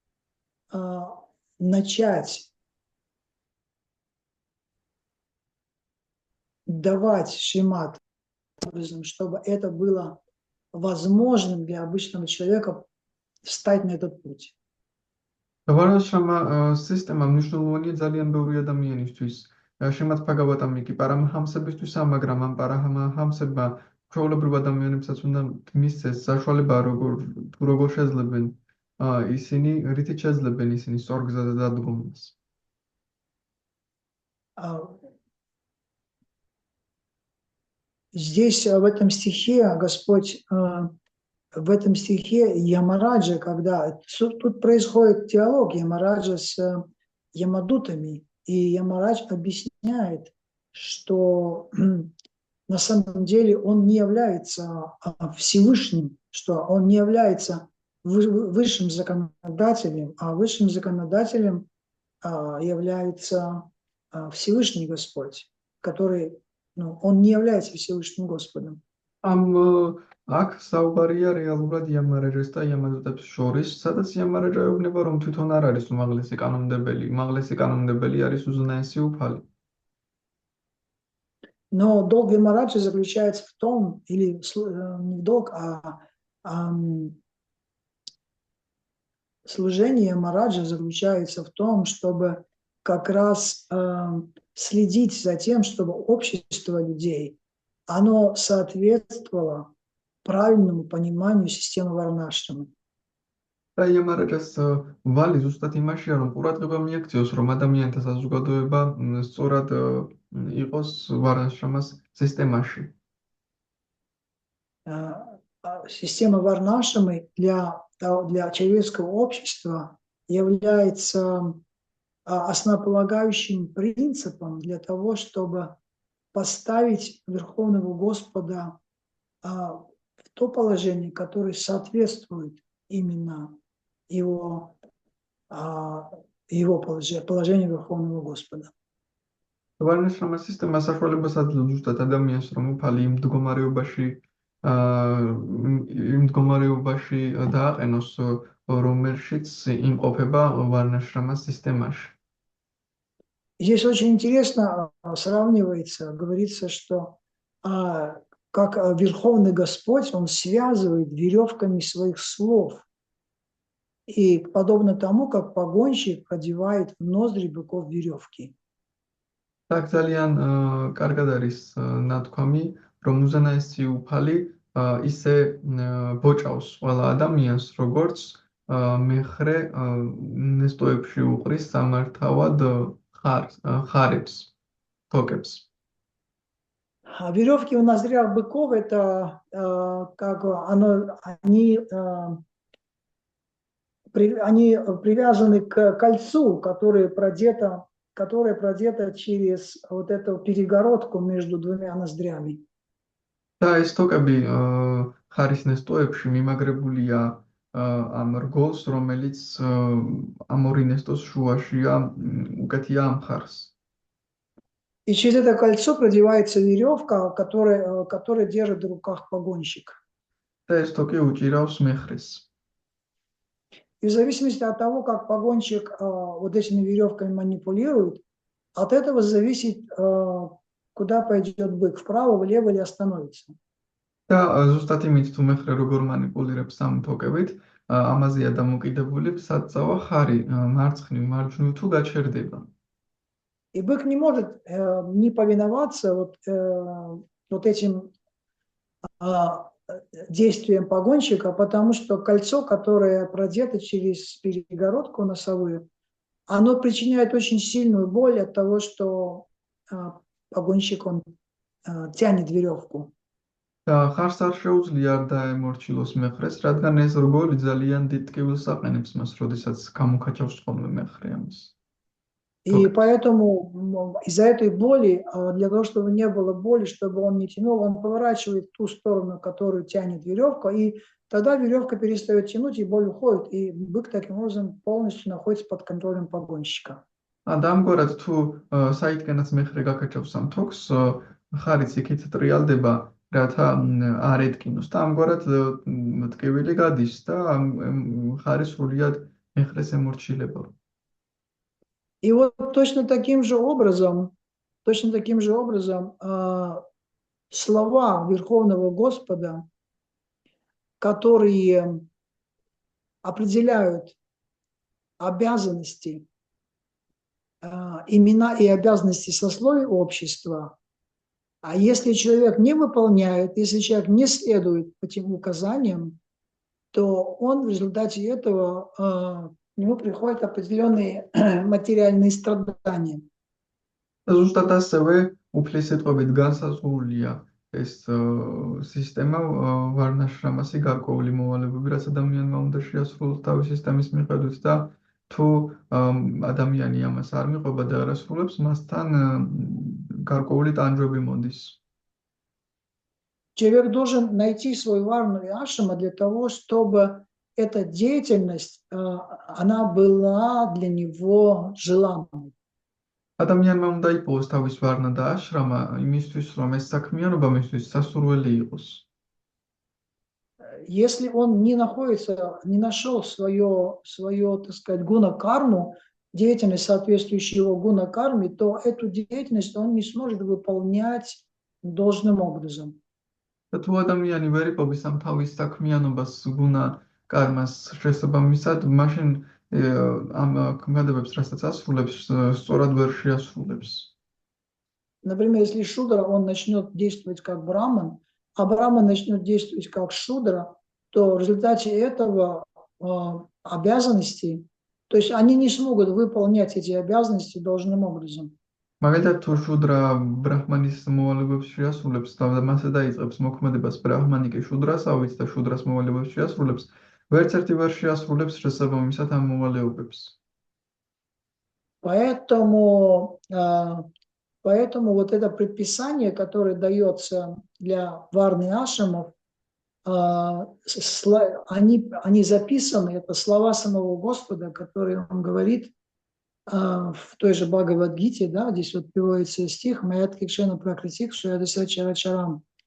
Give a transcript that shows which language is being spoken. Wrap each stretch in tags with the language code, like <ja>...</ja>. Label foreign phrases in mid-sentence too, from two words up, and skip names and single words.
<ru>начать давать Шримад, чтобы это было возможным для обычного человека встать на этот путь.</ru> <ka>ვარნა-აშრამა სისტემა მნიშვნელოვანია ძალიან ბევრი ადამიანისთვის. Შრიმად ბჰაგავატამი კი პარამაჰამსებისთვისა, მაგრამ ამ პარამაჰამსებმა ჩვეულებრივ ადამიანებსაც უნდა მისცეს საშუალება, როგორ შეძლებენ ისინი, რითიც შეძლებენ ისინი სწორ გზაზე დადგომას.</ka> <ru>Здесь, в этом стихе, Господь, в этом стихе Ямараджа, когда тут происходит диалог Ямараджа с Ямадутами, и Ямарадж объясняет, что на самом деле он не является Всевышним, что он не является высшим законодателем, а высшим законодателем является Всевышний Господь, который, он не является Всевышним Господом.</ru> <ka>აქ საუბარია რეალურად იამარაჯას და იამადუტებს შორის, სადაც იამარაჯა ეუბნება, რომ თვითონ არ არის უმაღლესი კანონმდებელი, უმაღლესი კანონმდებელი არის უზენაესი უფალი.</ka> <ru>Но долг Ямараджа заключается в том, или не долг, служение Ямараджа заключается в том, чтобы как раз следить за тем, чтобы общество людей, оно соответствовало правильному пониманию системы варна-ашрамы.</ru> <ka>და იამარაჯას ვალი ზუსტად იმაშია, რომ ყურადღება მიაქციოს, რომ ადამიანთა საზოგადოება სწორად იყოს ვარნა-აშრამას სისტემაში.</ka> <ru>Система варна-ашрамы для человеческого общества является основополагающим принципом для того, чтобы поставить Верховного Господа в то положение, которое соответствует именно его положение Верховного Господа.</ru> <ka>ვარნაშრომა სისტემა საშუალებას აძლევს ზუსტად ადამიანს, რომ უფალი იმ მდგომარეობაში დააყენოს, რომელშიც იმყოფება ვარნაშრომა სისტემაში.</ka> <ru>Здесь очень интересно сравнивается, говорится, что как Верховный Господь, Он связывает веревками своих слов. И подобно тому, как погонщик одевает в ноздри быков веревки.</ru> <ka>Так ძალიან კარგად არის ნათქვამი, რომ უზენაესი უფალი ისე ბოჭავს ყველა ადამიანს, როგორც მეხრე ნესტოებში უყრის სამართავად ხარებს, თოკებს.</ka> <ru>А веревки в ноздрях быков это как они привязаны к кольцу, которое продето через вот эту перегородку между двумя ноздрями.</ru> <ka>და ეს თოკები ხარის ნესტოებში მიმაგრებულია ამ რგოლს, რომელიც ამ ორი ნესტოს შუაშია, უკეთია ამ ხარს.</ka> <ru>И через это кольцо продевается веревка, которая держит в руках погонщик.</ru> <ka>და ეს თოკი უჭირავს მეხრეს.</ka> <ru>И в зависимости от того, как погонщик вот этими веревками манипулирует, от этого зависит, куда пойдет бык, вправо, влево или остановится.</ru> <ka>და ზუსტად იმით თუ მეხრე როგორ მანიპულირებს ამ თოკებით, ამაზეა დამოკიდებული, სად წავა ხარი, მარცხნივ, მარჯვნივ თუ გაჩერდება.</ka> <ru>И бык не может не повиноваться вот этим действием погонщика, потому что кольцо, которое продето через перегородку носовую, оно причиняет очень сильную боль от того, что погонщик он тянет веревку.</ru> <ka>და ხარს არ შეუძლია დაემორჩილოს მეხრეს, რადგან ეს რგოლი ძალიან დიდ ტკივილს აყენებს მას, როდესაც გამუქაჩავს ხოლმე მეხრე ამას.</ka> <ru>И поэтому из-за этой боли, для того, чтобы не было боли, чтобы он не тянул, он поворачивает в ту сторону, которую тянет веревка, и тогда веревка перестает тянуть, и боль уходит, и бык таким образом полностью находится под контролем погонщика.</ru> <ka>ამგვარად თუ საითკენაც მეხრე გაკაჩავს ამ თოკს, ხარიც იქით ტრიალდება, რათა არ ეტკინოს და ამგვარად ტკივილი გადის და ხარი სრულად მეხრეს ემორჩილება.</ka> <ru>И вот точно таким же образом слова Верховного Господа, которые определяют обязанности, имена и обязанности сословий общества, а если человек не выполняет, если человек не следует этим указаниям, то он в результате этого к нему приходят определенные материальные страдания.</ru> <ka>ზუსტად ასევე უფლისწულებით განსაზღვრულია ეს სისტემა ვარნაშრამასი გარკვეული მოვალეობები, რაც ადამიანმა უნდა შეასრულოს თავის სისტემის მიხედვით და თუ ადამიანი ამას არ მიყვება და არ ასრულებს, მასთან გარკვეული ტანჯვები მოდის.</ka> <ru>Человек должен найти свой варну и ашрама для того, чтобы эта деятельность, она была для него желанной.</ru> <ka>ადამიანმა უნდა იპოვოს თავის ვარნა და აშრამა იმისთვის, რომ ეს საქმიანობა მისთვის სასურველი იყოს.</ka> <ru>Если он не нашел свое, так сказать, гуна-карму, деятельность, соответствующую его гуна-карме, то эту деятельность он не сможет выполнять должным образом.</ru> <ka>და თუ ადამიანი ვერ იპოვის ამ თავის საქმიანობას გუნა კარმას შესაბამისად, მაშინ ამ ქმედებებს, რასაც ასრულებს, სწორად ვერ შეასრულებს.</ka> <ru>Например, если шудра, он начнет действовать как браман, а браман начнет действовать как шудра, то в результате этого обязанности, то есть они не смогут выполнять эти обязанности должным образом.</ru> <ka>მაგალითად, თუ შუდრა ბრაჰმანის მოვალეობებს შეასრულებს და მასე დაიწყებს მოქმედებას ბრაჰმანი კი შუდრასავით და შუდრას მოვალეობებს შეასრულებს, ვერც ერთი ვერ შეასრულებს შესაბამისად ამ მოვალეობებს.</ka> <ru>Поэтому вот это предписание, которое дается для варны ашрамов, они записаны, это слова самого Господа, которые он говорит в той же Бхагавад-гите, да, здесь вот приводится стих</ru> <sa>«मयाध्यक्षेण प्रकृतिः सूयते स चराचरम्»,</sa>